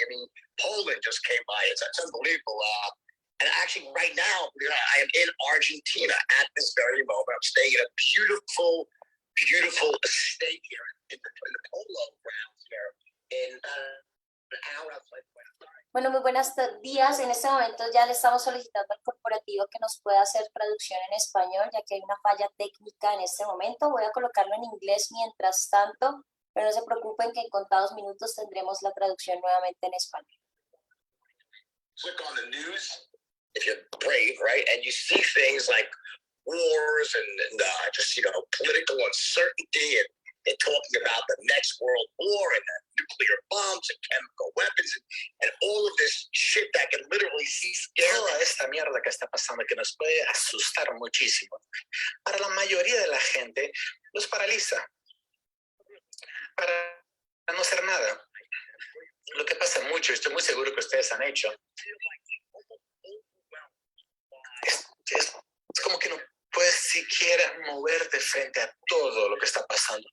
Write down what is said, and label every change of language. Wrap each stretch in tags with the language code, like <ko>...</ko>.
<en>I mean, Poland just came by. It's unbelievable. And actually, right now, I am in Argentina at this very moment. I'm staying in a beautiful estate here in the Polo grounds here in an hour outside Buenos Aires.</en> <es>Bueno, muy buenos días. En este momento ya le estamos solicitando al corporativo que nos pueda hacer traducción en español, ya que hay una falla técnica en este momento. Voy a colocarlo en inglés mientras tanto, pero no se preocupen que en contados minutos tendremos la traducción nuevamente en español.</es> <en>Click on the news if you're brave, right? And you see things like wars and just, political uncertainty and they're talking about the next world war and the nuclear bombs and chemical weapons and all of this shit that can literally scare</en> <es>Toda esta mierda que está pasando que nos puede asustar muchísimo. Para la mayoría de la gente los paraliza para no hacer nada. Lo que pasa mucho, estoy muy seguro que ustedes han hecho, es como que no puedes siquiera moverte frente a todo lo que está pasando.</es>